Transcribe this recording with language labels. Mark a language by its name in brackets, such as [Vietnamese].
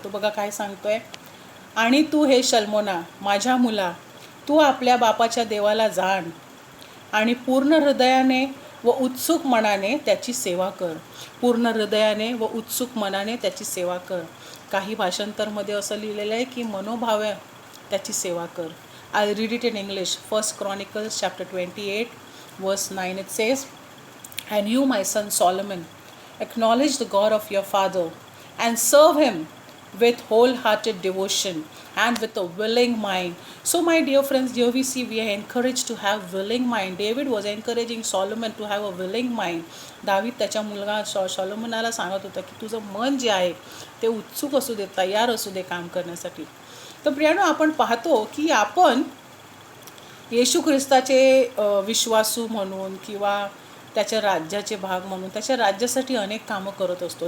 [Marathi] तो बघा काय सांगतोय, आणि तू हे शल्मोना माझ्या मुला, तू आपल्या बापाच्या देवाला जाण आणि पूर्ण हृदयाने व उत्सुक मनाने त्याची सेवा कर. पूर्ण हृदयाने व उत्सुक मनाने त्याची सेवा कर. काही भाषांतरमध्ये असं लिहिलेलं आहे की मनोभावे त्याची सेवा कर. [English] I read it in English. 1 Chronicles chapter 28 verse 9 it says, "And you, my son Solomon, acknowledge the God of your father and serve him with wholehearted devotion and with a willing mind." So my dear friends, here we see we are encouraged to have willing mind. David was encouraging Solomon to have a willing mind. [Marathi] दावीद त्याच्या मुलगा सॉलोमनाला सांगत होता की तुझं मन जे आहे ते उत्सुक असू दे, तयार असू दे काम करण्यासाठी. तर प्रियानो, आपण पाहतो की आपण येशू ख्रिस्ताचे विश्वासू म्हणून किंवा त्याच्या राज्याचे भाग म्हणून त्याच्या राज्यासाठी अनेक कामं करत असतो.